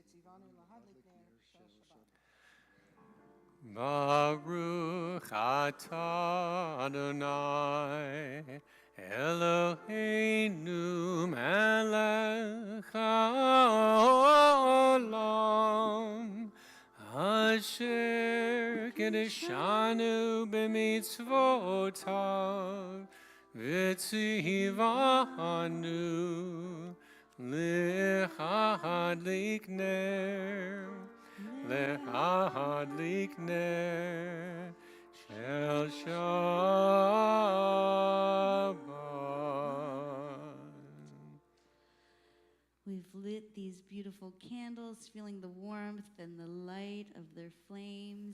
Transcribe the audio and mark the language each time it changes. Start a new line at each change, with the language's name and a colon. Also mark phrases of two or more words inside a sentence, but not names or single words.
Hebrew: ברוך אתה אדני אלהינו מלך העולם אשר קדשנו במצותיו וצונו להדליק נר להדליק נר של שבת.
English: We've lit these beautiful candles, feeling the warmth and the light of their flames.